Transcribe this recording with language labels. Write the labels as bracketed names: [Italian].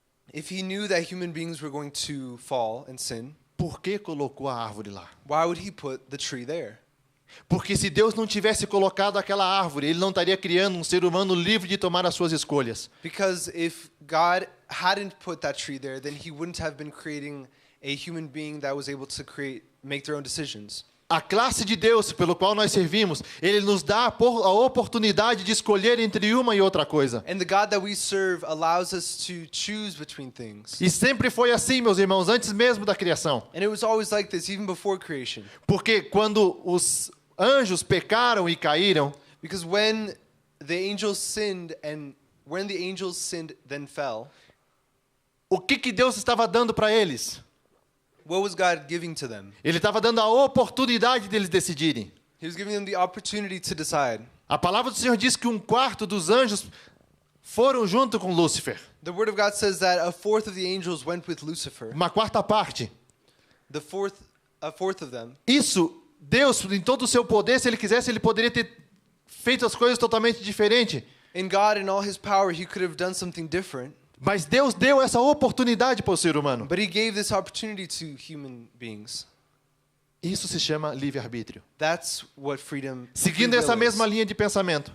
[English] if he knew that human beings were going to fall and sin, [Portuguese] por que colocou a árvore lá? [English] why would he put the tree there? [Portuguese] Porque se Deus não tivesse colocado aquela árvore, Ele não estaria criando um ser humano livre de tomar as suas escolhas. [English] Because if God hadn't put that tree there, then he wouldn't have been creating a human being that was able to make their own decisions. [Portuguese] A classe de Deus pelo qual nós servimos, Ele nos dá a oportunidade de escolher entre uma e outra coisa. [English] And the God that we serve allows us to choose between things. [Portuguese] E sempre foi assim, meus irmãos, antes mesmo da criação. [English] And it was always like this, even before creation. [Portuguese] Porque quando os anjos pecaram e caíram, [English] Because when the angels sinned and when the angels sinned, then fell, [Portuguese] o que Deus estava dando para eles? [English] what was God giving to them? [Portuguese] Ele estava dando a oportunidade deles decidirem. [English] He was giving them the opportunity to decide. [Portuguese] A palavra do Senhor diz que 1/4 dos anjos foram junto com Lúcifer. [English] The word of God says that a fourth of the angels went with Lucifer. [Portuguese] Uma quarta parte. [English] A fourth of them. [Portuguese] Isso, Deus, em todo o seu poder, se Ele quisesse, Ele poderia ter feito as coisas totalmente diferentes. [English] In God, in all His power, He could have done something different. [Portuguese] Mas Deus deu essa oportunidade para o ser humano. [English] But He gave this opportunity to human beings. [Portuguese] Isso se chama livre-arbítrio. [English] That's what freedom [Portuguese] Seguindo essa mesma linha de pensamento,